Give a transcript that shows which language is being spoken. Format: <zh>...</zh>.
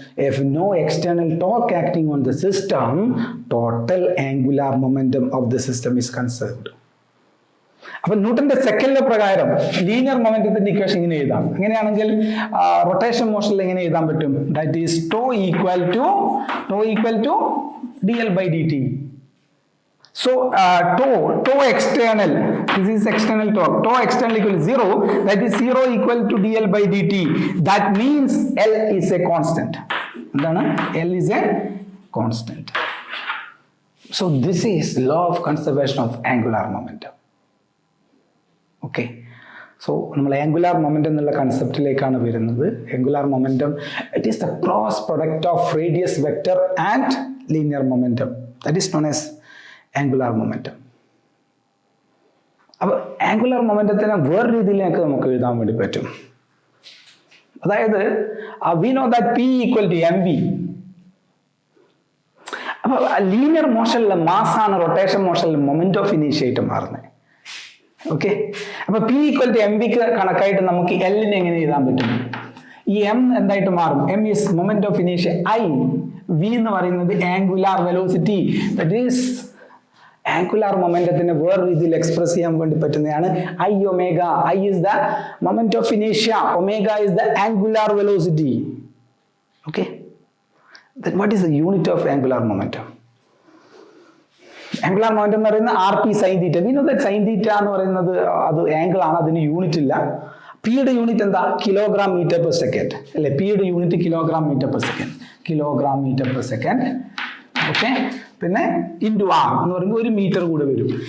<en>If no external torque acting on the system, total angular momentum of the system is conserved.</en> <ml>അപ്പൊ ന്യൂട്ടന്റെ second law പ്രകാരം linear മൊമെന്റത്തിന്റെ equation ഇങ്ങനെ എഴുതാം. അങ്ങനെയാണെങ്കിൽ rotation മോഷനിൽ എങ്ങനെ എഴുതാൻ പറ്റും?</ml> <en>That is tau equal to dl by dt. So tau external, this is external torque, tau external equal to 0, that is 0 equal to dl by dt. That means L is a constant. L is a constant. So this is law of conservation of angular momentum. Okay, so</en> <ml>നമ്മൾ angular momentum എന്നുള്ള കൺസെപ്റ്റിലേക്കാണ് വരുന്നത്.</ml> <en>Angular momentum, it is the cross product of radius vector and linear momentum. That is known as angular momentum.</en> <ml>അപ്പോൾ angular മൊമെന്റത്തിനെ വേറെ രീതിയിലേക്ക് നമുക്ക് എഴുതാൻ വേണ്ടി പറ്റും.</ml> <en>അതായത് we know that P equal to mv.</en> <ml>അപ്പോൾ ലീനിയർ മോഷനിലെ മാസ് ആണ് റൊട്ടേഷൻ മോഷനിൽ മൊമെന്റ് ഓഫ് ഇനീഷ്യ ആയിട്ട് മാറുന്നത്. ഓക്കെ, അപ്പൊ</ml> <en>P equal to mv</en> <ml>കണക്കായിട്ട് നമുക്ക് L നെ എങ്ങനെ എഴുതാൻ പറ്റും? ഈ m എന്തായിട്ട് മാറും?</ml> <en>m is moment of inertia I, v</en> <ml>എന്ന് പറയുന്നത് angular velocity. That is angular മൊമെന്റത്തിനെ വേറെ രീതിയിൽ എക്സ്പ്രസ് ചെയ്യാൻ വേണ്ടി പറ്റുന്നതാണ് I omega.</ml> <en>I is the moment of inertia, omega is the angular velocity. Okay, then what is the unit of angular momentum?</en> <ml>Angular momentum എന്ന് പറയുന്നത് rp sin theta.</ml> <en>We know that sin theta</en> <ml>എന്ന് പറയുന്നത് അത് angle ആണ്, അതിന് unit ഇല്ല. പിയുടെ unit എന്താ? കിലോഗ്രാം മീറ്റർ പെർ സെക്കൻഡ് അല്ലെ? പിയുടെ unit kilogram metre per second, kilogram metre per second. Okay, പിന്നെ ഇൻറ്റു ആർ എന്ന് പറയുമ്പോൾ ഒരു മീറ്റർ കൂടെ വരും.</ml>